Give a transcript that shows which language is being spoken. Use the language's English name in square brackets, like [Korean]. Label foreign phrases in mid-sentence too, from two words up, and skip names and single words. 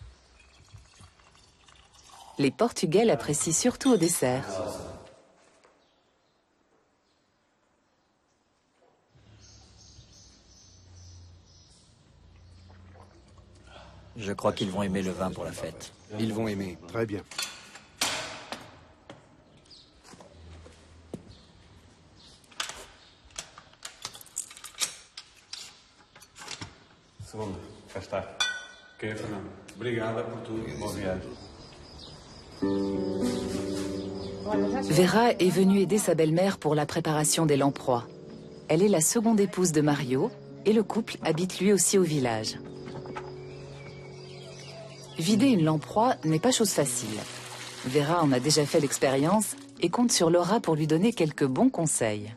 [French] Les Portugais l'apprécient surtout au dessert. Je crois qu'ils vont aimer le vin pour la fête. Ils vont aimer. Très bien. [Portuguese] Segunda, cá está. Ok, Fernando. Obrigada por tudo. Boa viagem. [French] Vera est venue aider sa belle-mère pour la préparation des lamproies. Elle est la seconde épouse de Mario et le couple habite lui aussi au village. Vider une lamproie n'est pas chose facile. Vera en a déjà fait l'expérience et compte sur Laura pour lui donner quelques bons conseils.